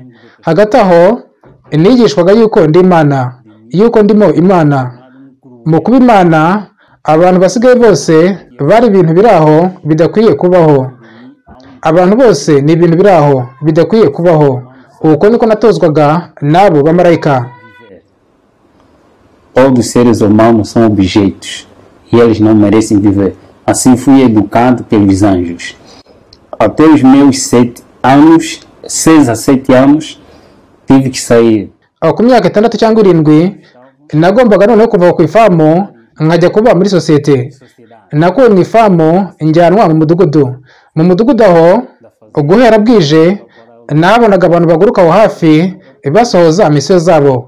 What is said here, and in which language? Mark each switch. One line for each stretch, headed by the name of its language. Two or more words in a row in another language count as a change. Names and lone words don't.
Kinyarwanda: Hagati aho nigishwaga yuko ndi Imana, yuko ndimo Imana. Mu kuba Imana, abantu basigaye bose bari ibintu biraho bidakwiye kubaho. Abantu bose ni ibintu biraho bidakwiye kubaho. Uko niko natozwaga nabo bamarayika.
Portuguese: Todos os seres humanos são objetos e eles não merecem viver. Assim fui educado pelos anjos. Até os meus 7 anos, 6 a 7 anos, tive que sair.
Kinyarwanda: Ku myaka 6 cyangwa 7 nagombaga noneho kuva ku ifamu nkajya kuba muri sosiyete. Nakuwe mu ifamu njyanwa mu mudugudu. Mu mudugudu aho guhera bwije nabonaga abantu baguruka aho hafi basohoza misiyo zabo.